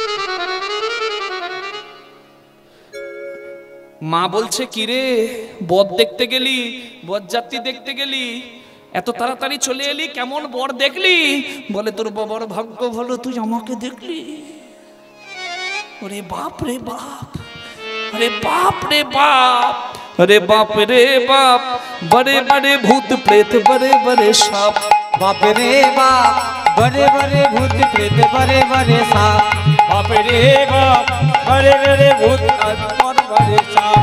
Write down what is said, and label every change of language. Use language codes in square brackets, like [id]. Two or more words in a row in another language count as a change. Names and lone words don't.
[bn] মা বলছে, কিরে বর দেখতে গেলি, বরযাত্রী দেখতে গেলি, এত তাড়াতাড়ি চলে এলি, কেমন বর দেখলি? বলে তোর বাবার ভাগ্য ভালো, তুই আমাকে দেখলি। ওরে বাপ রে বাপ, [hi] अरे बाप रे बाप, अरे बाप रे बाप, बड़े बड़े भूत प्रेत, बड़े बड़े सांप। बाप रे बाप, बड़े बड़े भूत प्रेत, बड़े बड़े सांप। बाप रे बाप, बड़े बड़े भूत और बड़े सांप।